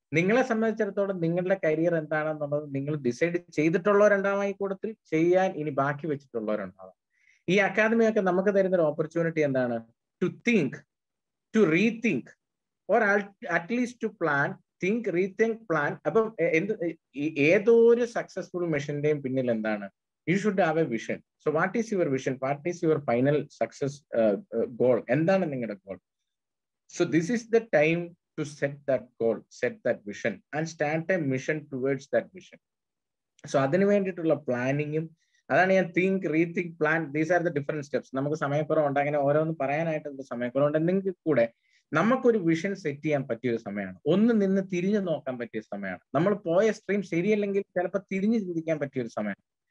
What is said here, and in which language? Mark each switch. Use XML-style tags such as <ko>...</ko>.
<ml>നിങ്ങളെ സംബന്ധിച്ചിടത്തോളം നിങ്ങളുടെ കരിയർ എന്താണെന്നുള്ളത് നിങ്ങൾ ഡിസൈഡ് ചെയ്തിട്ടുള്ളവരുണ്ടാവാം, ഈ കൂട്ടത്തിൽ ചെയ്യാൻ ഇനി ബാക്കി വെച്ചിട്ടുള്ളവരുണ്ടാവാം. ഈ അക്കാദമി ഒക്കെ നമുക്ക് തരുന്ന ഒരു ഓപ്പർച്യൂണിറ്റി എന്താണ്?</ml> <en>To think, to rethink, or at least to plan, think, rethink, plan.</en> <ml>അപ്പം ഏതോ ഒരു സക്സസ്ഫുൾ മിഷന്റെയും പിന്നിൽ എന്താണ്?</ml> <en>You should have a vision. So what is your vision? What is your final success goal?</en> <ml>എന്താണ് നിങ്ങളുടെ goal?</ml> <en>So this is the time to set that goal, set that vision and start a mission towards that vision.</en> <ml>So അതിനു വേണ്ടിയിട്ടുള്ള പ്ലാനിങ്ങും, അതാണ് ഞാൻ think, rethink, plan,</ml> <en>These are the different steps.</en> <ml>നമുക്ക് സമയക്കുറവുണ്ട്, അങ്ങനെ ഓരോന്ന് പറയാനായിട്ട് സമയക്കുറവുണ്ട്. എന്തെങ്കിലും കൂടെ നമുക്കൊരു വിഷൻ സെറ്റ് ചെയ്യാൻ പറ്റിയൊരു സമയമാണ്. ഒന്ന് നിന്ന് തിരിഞ്ഞു നോക്കാൻ പറ്റിയ സമയമാണ്. നമ്മൾ പോയ സ്ട്രീം ശരിയല്ലെങ്കിൽ ചിലപ്പോൾ തിരിഞ്ഞു ചിന്തിക്കാൻ പറ്റിയൊരു സമയമാണ്.</ml>